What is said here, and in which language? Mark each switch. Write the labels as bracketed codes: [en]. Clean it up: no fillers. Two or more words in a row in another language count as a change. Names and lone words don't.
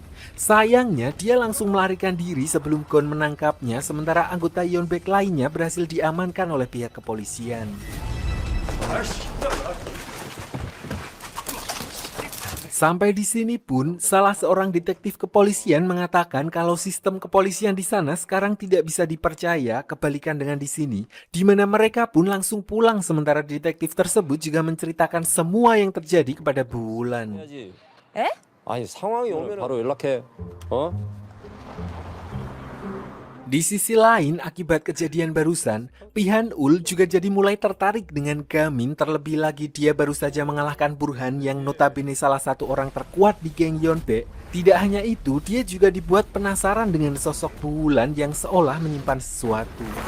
[id] Sayangnya dia langsung melarikan diri sebelum Gon menangkapnya, sementara anggota Yeonbaek lainnya berhasil diamankan oleh pihak kepolisian. Sampai di sini pun, salah seorang detektif kepolisian mengatakan kalau sistem kepolisian di sana sekarang tidak bisa dipercaya, kebalikan dengan di sini, di mana mereka pun langsung pulang sementara detektif tersebut juga menceritakan semua yang terjadi kepada Bu Wulan. 에? [ko] 아니 상황이 오면 바로 연락해. 어? [id] Di sisi lain, akibat kejadian barusan, Pihan Ul juga jadi mulai tertarik dengan Gamin, terlebih lagi dia baru saja mengalahkan Burhan yang notabene salah satu orang terkuat di geng Yeonbae. Tidak hanya itu, dia juga dibuat penasaran dengan sosok Bu Wulan yang seolah menyimpan sesuatu.